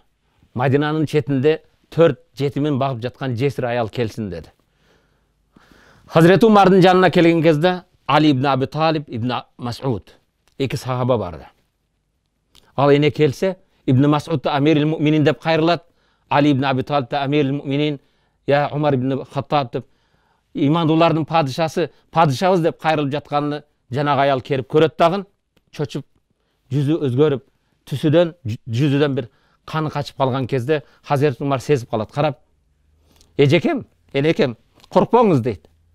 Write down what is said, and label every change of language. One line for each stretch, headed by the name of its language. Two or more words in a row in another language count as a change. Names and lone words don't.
Kyrgyz: Мадинанын четинде 4 жетимин багып жаткан жесир аял келсин деди. Hazreti Умардын жанына келген кезде Али ибн Аби Талиб ибн Мас'уд эки сахаба барды. Ал эне келсе, Ибн Мас'уд да
Arabic: أمير المؤمنين
Kyrgyz: деп кайрылат, Али ибн Аби Талиб да
Arabic: أمير المؤمنين,
Kyrgyz: я Умар ибн Хаттаб деп имандуулардын падышасы, падышабыз деп кайрылып жатканын жанагы аял келип көрөт дагы, чочуп, жүзү өзгөрүп, түсүдөн, жүзүдөн бир каны качып калган кезде Hazreti Умар сезип калат, карап, эжекем, энекем, коркпоңуз дейт.